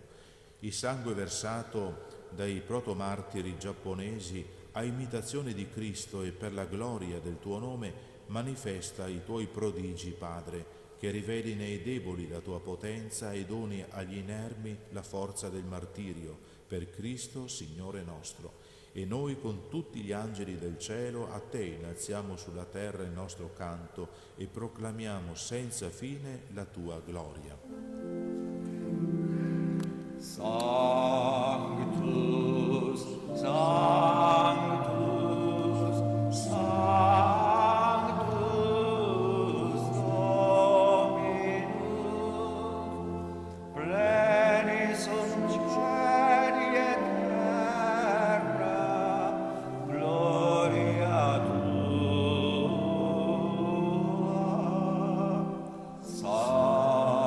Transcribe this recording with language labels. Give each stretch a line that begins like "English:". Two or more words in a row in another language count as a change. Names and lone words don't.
Italian: Il sangue versato dai protomartiri giapponesi a imitazione di Cristo e per la gloria del tuo nome manifesta i tuoi prodigi, Padre, che riveli nei deboli la tua potenza e doni agli inermi la forza del martirio, per Cristo Signore nostro. E noi con tutti gli angeli del cielo a te innalziamo sulla terra il nostro canto e proclamiamo senza fine la tua gloria.
Latin: Sanctus, Sanctus, Sanctus Dominus, plenis sunt cieli et terra, gloria tua.